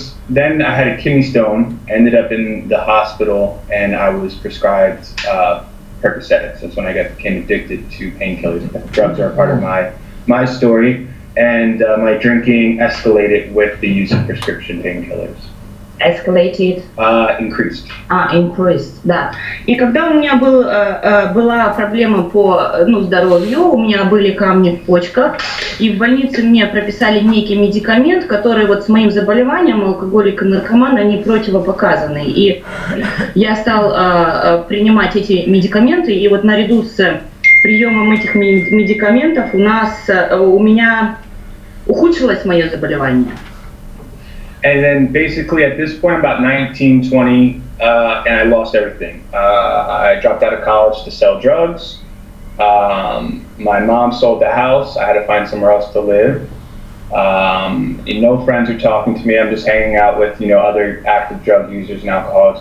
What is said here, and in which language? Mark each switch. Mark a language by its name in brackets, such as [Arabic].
[English] Then I had a kidney stone, ended up in the hospital, and I was prescribed Percocet. That's when I became addicted to painkillers. Drugs are a part of my story, and my drinking escalated with the use of prescription painkillers. Escalated? Increased. Increased, [Russian] да. И когда у меня была проблема по здоровью, у меня были камни в почках, и в больнице мне прописали некий медикамент, который вот с моим заболеванием, алкоголик и наркоман, они противопоказаны. И я стал принимать эти медикаменты, и вот наряду с приемом этих медикаментов у меня ухудшилось мое заболевание. [English] And then basically at this point, about 19, 20, and I lost everything. I dropped out of college to sell drugs. My mom sold the house. I had to find somewhere else to live. No friends are talking to me. I'm just hanging out with, other active drug users and alcoholics.